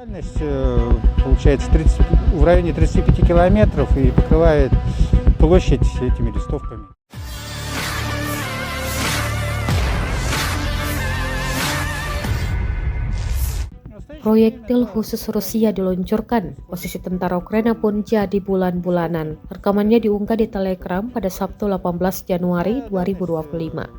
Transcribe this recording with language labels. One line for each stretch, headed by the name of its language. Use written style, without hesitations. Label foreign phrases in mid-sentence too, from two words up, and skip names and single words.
Russian: Дальность получается в районе 35 километров и покрывает площадь этими листовками.
Indonesian: Proyektil khusus Rusia diluncurkan, posisi tentara Ukraina pun jadi bulan-bulanan. Rekamannya diunggah di Telegram pada Sabtu 18 Januari 2025.